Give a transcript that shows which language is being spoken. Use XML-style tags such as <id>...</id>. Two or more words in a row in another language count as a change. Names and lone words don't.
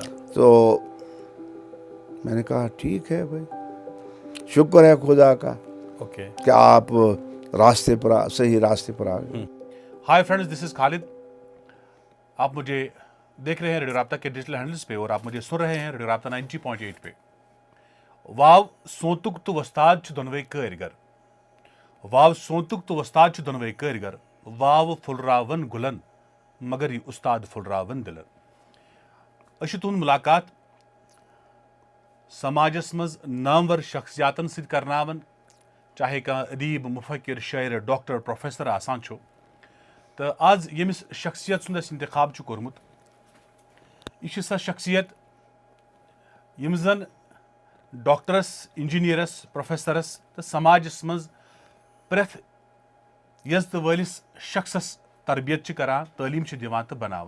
<hi>तो मैंने कहा ठीक है भाई, शुक्र है खुदा का। ओके। क्या आप सही रास्ते पर आ गए।</hi> <en>Hi friends, this is Khalid.</en> <hi>आप मुझे देख रहे हैं रेडियो राब्ता के</hi> <en>digital handles</en> <hi>पे और आप मुझे सुन रहे हैं रेडियो राब्ता 90.8 पे।</hi> <ks>वाव सोतुक तो वस्ताद छु दोनवे कारीगर, वाव सोतुक तो वस्ताद छु दोनवे कारीगर, वाव फुलरावन गुलन मगर ये उस्ताद फुलरावन दिलन। अश तुहंद मुलाकात समाजस मज नामवर शख्सियातन सत करनावन, चाहे कह अदीब, मुफक्किर, शायर, डॉक्टर, प्रोफेसर आसान छो। तो आज यमिस शख्सियत सुंद इंतखाब छु कोरमुत, यह सा शख्सियत यम जन डॉक्टरस, इंजीनियरस, प्रोफेसरस तो समाजस मज प्रेथ यज तो वलिस शख्सस तरबियत करान, तालीम दिवान तो बनावान।</ks>